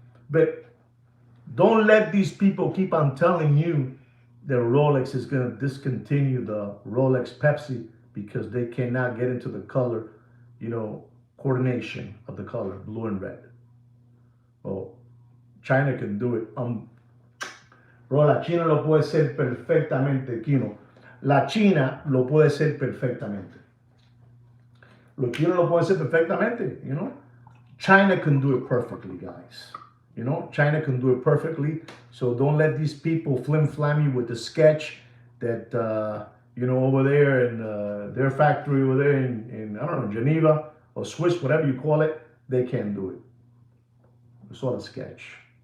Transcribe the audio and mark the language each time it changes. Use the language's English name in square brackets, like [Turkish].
[English] But don't let these people keep on telling you that Rolex is going to discontinue the Rolex Pepsi because they cannot get into the color, coordination of the color, blue and red. Well, China can do it. [Spanish] Bro, la China lo puede hacer perfectamente, Kino. La China lo puede hacer perfectamente. Los chinos lo pueden hacer perfectamente. [English] China can do it perfectly, guys. China can do it perfectly. So don't let these people flim-flam you with the sketch that, over there in their factory over there in, I don't know, Geneva or Swiss, whatever you call it, they can't do it. It's all a sketch.